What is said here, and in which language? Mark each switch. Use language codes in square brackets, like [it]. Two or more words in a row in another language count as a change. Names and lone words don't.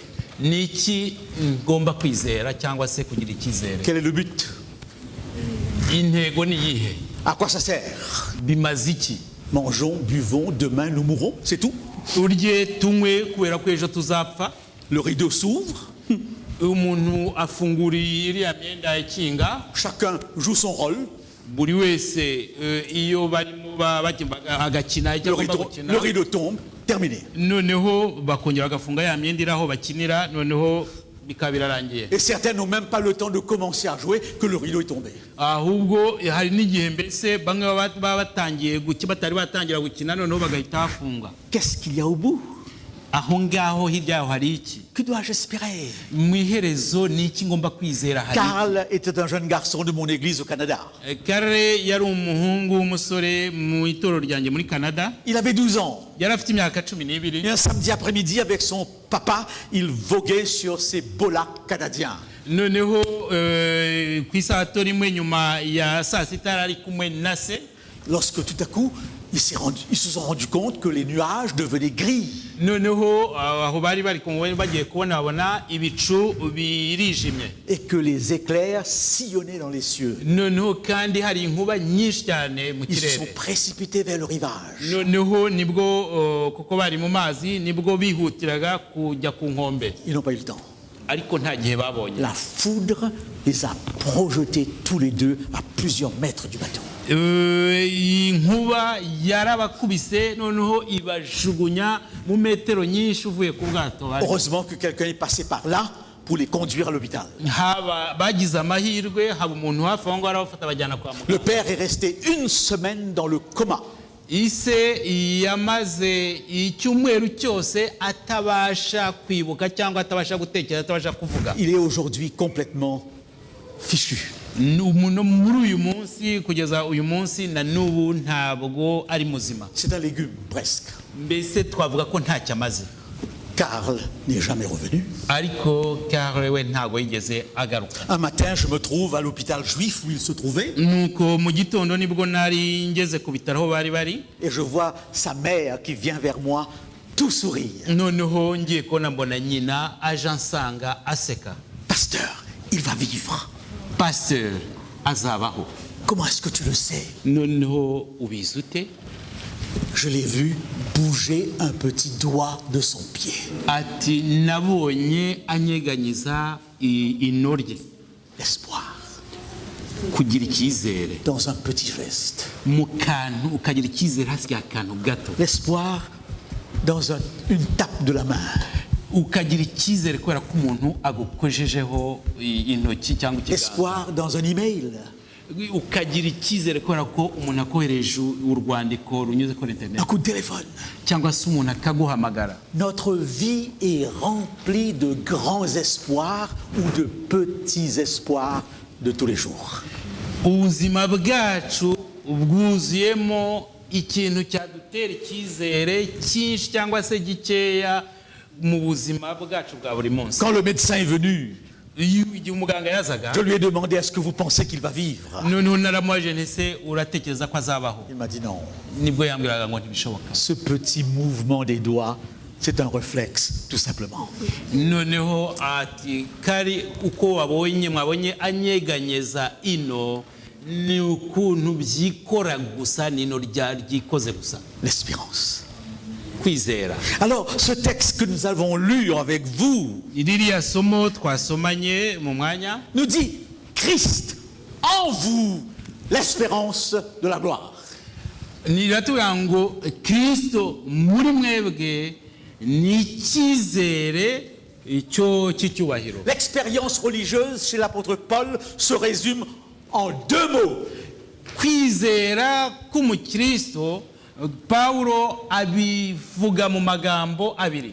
[rw] ni iki ngomba kwizera cyangwa se kugira icyizere? [fr] Quel est le but? [rw] Intego ni iyihe? [fr] À quoi ça sert? [rw] Bimaze iki? [fr] Mangeons, buvons, demain nous mourrons, c'est tout? [rw] Urye tunywe kubera ko ejo tuzapfa. [fr] Le rideau s'ouvre, [rw] Umuntu afunguriye iriya myenda ikinga. [fr] chacun joue son rôle, [rw] Buri wese iyo barimo agakina icyo agomba gukina. [fr] le rideau tombe, terminé. [rw] Noneho bakongera bagafunga ya myenda iraho bakinira, noneho bikaba birarangiye. [fr] Et certains n'ont même pas le temps de commencer à jouer que le rideau est tombé. [rw] Ahubwo hari n'igihe mbese bamwe baba batangiye batari batangira gukina noneho bagahita hafunga. [fr] Qu'est-ce qu'il y a au bout? [rw] aho ngaho hirya yaho hari iki? [fr] Que dois-je espérer? [rw] Mu iherezo ni iki ngomba kwizera? Hari iki? [fr] Karl était un jeune garçon de mon église au Canada. [rw] Karl yari umuhungu w'umusore mu itorero ryanjye muri Canada. [fr] Il avait 12 ans. [rw] Yari afite imyaka [fr] Et [rw] 12. [fr] un samedi après-midi, avec son papa, il voguait sur ces beaux lacs canadiens. [rw] Noneho ku isato rimwe nyuma ya saa sita ari kumwe na se, [fr] Lorsque tout à coup, ils se sont rendus compte que les nuages devenaient gris. [rw] noneho aho bari bagiye kubona ibicu birijimye, [fr] Et que les éclairs sillonnaient dans les cieux. [rw] noneho kandi hari inkuba nyinshi cyane mu [fr] Ils se sont [rw] kirere. [fr] précipités vers le rivage. [rw] Noneho nibwo kuko bari mu mazi nibwo bihutiraga kujya ku nkombe, [fr] Ils n'ont pas eu le temps. [rw] ariko nta gihe babonye. [fr] La foudre les a projetés tous les deux à plusieurs mètres du bateau. [rw] Inkuba yarabakubise noneho ibajugunya mu metero nyinshi uvuye ku bwato. [fr] Heureusement que quelqu'un est passé par là pour les conduire à l'hôpital. [rw] Bagize amahirwe, haba umuntu hafi aho ngaho arabafata bajyana kwa muganga. [fr] Le père est resté une semaine dans le coma. [rw] Ise yamaze icyumweru cyose atabasha kwibuka cyangwa atabasha gutekereza, atabasha kuvuga. [fr] Il est aujourd'hui complètement fichu. [rw] Muri uyu munsi kugeza uyu munsi na n'ubu ntabwo ari muzima. [fr] C'est un légume presque. [rw] Mbese twavuga ko ntacyo amaze. [fr] Karl n'est jamais revenu. [rw] Ariko Karl we ntabwo yigeze agaruka. [fr] Un matin, je me trouve à l'hôpital juif où il se trouvait [rw] Nuko mu gitondo nibwo nari ngeze ku bitaro aho bari [fr] et je vois sa mère qui vient vers moi tout sourire. [rw] noneho ngiye kubona mbona nyina aje ansanga aseka. [fr] Pasteur, il va vivre. [rw] Pasteur azabaho. [fr] Comment est-ce que tu le sais? [rw] Noneho ubizi ute? [fr] Je l'ai vu bouger un petit doigt de son pied. [rw] Ati nabonye anyeganyiza ino rye. [fr] L'espoir [rw] Kugira icyizere [fr] dans un petit geste. [rw] mu kantu, ukagira icyizere hasi y'akantu gato. [fr] L'espoir dans une tape de la main. [rw] Ukagira icyizere kubera ko umuntu agukojejeho intoki cyangwa ikiganza. [fr] L'espoir dans un email. [rw] Ukagira icyizere kubera ko umuntu akohereje urwandiko runyuze kuri internet [fr] Un coup de téléphone. [rw] cyangwa se umuntu akaguhamagara. [fr] Notre vie est remplie de grands espoirs ou de petits espoirs de tous les jours. [rw] Ubuzima bwacu bwuzuyemo ikintu cyadutera icyizere cyinshi cyangwa se gikeya mu buzima bwacu bwa buri munsi. [fr] Quand le médecin est venu, [rw] Igihe umuganga yazaga [fr] je lui ai demandé est-ce que vous pensez qu'il va vivre? [rw] noneho naramubajije ntese uratekereza ko azabaho? [fr] Il m'a dit non. [rw] Nibwo yambwiraga ngo ntibishoboka. [fr] Ce petit mouvement des doigts, c'est un réflexe, tout simplement. [rw] Noneho ati kari uko mwabonye anyeganyeza ino ni ukuntu byikora gusa, nino ryikoze gusa. [fr] L'espérance. [rw] Kwizera. [fr] Alors, ce texte que nous avons lu avec vous [rw] Ririya somo twasomanye mu mwanya [fr] nous dit Christ en vous, l'espérance de la gloire. [rw] niratubwira ngo Kristo muri mwebwe ni icyizere cy'icyubahiro. [fr] L'expérience religieuse chez l'apôtre Paul se résume en 2 mots. [rw] Kwizera k'umukristo Paulo abivuga mu magambo abiri.